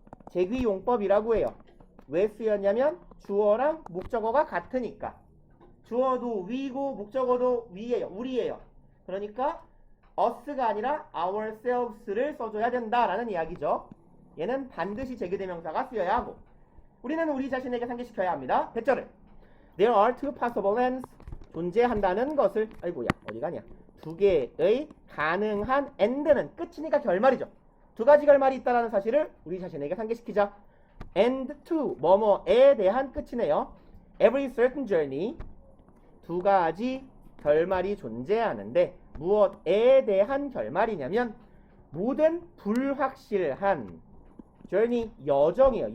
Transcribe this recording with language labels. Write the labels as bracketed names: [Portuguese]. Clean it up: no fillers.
[Korean] 제귀용법이라고 해요. 왜 쓰였냐면 주어랑 목적어가 같으니까. 주어도 we고 목적어도 we예요. 우리예요. 그러니까 us가 아니라 ourselves를 써줘야 된다라는 이야기죠. 얘는 반드시 제귀대명사가 쓰여야 하고, 우리는 우리 자신에게 상기시켜야 합니다. 대절을 [English] There are two possible ends. [Korean] 존재한다는 것을, 아이고야 어디 가냐, 두 개의 가능한 end는 끝이니까 결말이죠. 두 가지 결말이 있다는 사실을 우리 자신에게 상기시키자. end to 뭐뭐에 대한 끝이네요. [English] Every certain journey. [Korean] 두 가지 결말이 존재하는데 무엇에 대한 결말이냐면 모든 불확실한 journey, 여정이에요.